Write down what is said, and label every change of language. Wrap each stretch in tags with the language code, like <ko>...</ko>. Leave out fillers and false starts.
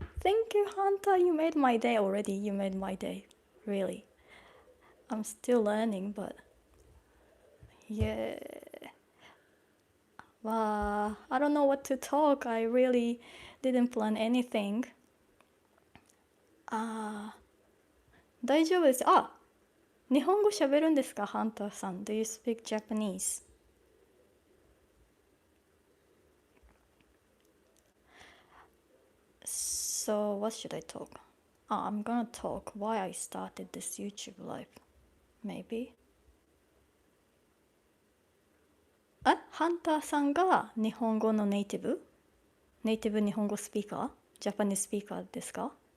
<en>Thank you, Hunter. You made my day already. You made my day. Really. I'm still learning, but yeah. Wow, I don't know what to talk. I really didn't plan anything.</en> <ja>大丈夫です。日本語喋るんですか、ハンターさん。</ja> <en>Do you speak Japanese? So what should I talk? I'm gonna talk why I started this YouTube live. Maybe.</en> <ja>ハンターさんが日本語のネイティブ日本語スピーカー、ジャパニーズスピーカーですか？</ja>